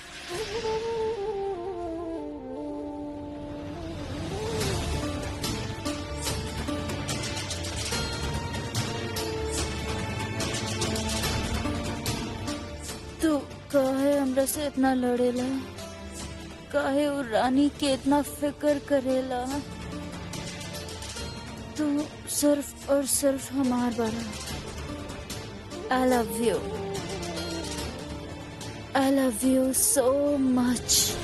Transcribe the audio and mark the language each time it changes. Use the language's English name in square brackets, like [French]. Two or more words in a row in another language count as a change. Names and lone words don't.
[Bhojpuri] तू काहे हमरा से इतना लड़ेला? काहे वो रानी के इतना फिक्र करेला? तू सिर्फ और सिर्फ हमार बारा। [English] I love you. I love you so much.